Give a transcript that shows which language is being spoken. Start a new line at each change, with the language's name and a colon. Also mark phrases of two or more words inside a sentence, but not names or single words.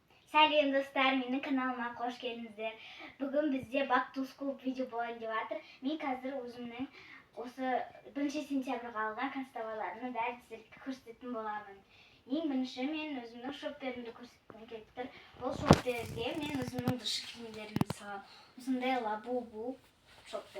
Kazakh: Сәлем достар, менің каналыма қош келдіңіздер. Бүгін бізде
English: back to school
Kazakh: видео болайын деп жатыр. Мен қазір өзімнің осы 1 сентябрьға алған констоварларымның бәрін сіздерге көрсететін боламын. Ең бірінші мен өзімнің шопперімді көрсеткім келіп тұр. Бұл шопперге мен өзімнің душы киімдерімді саламын. Осындай лабубу шоппер.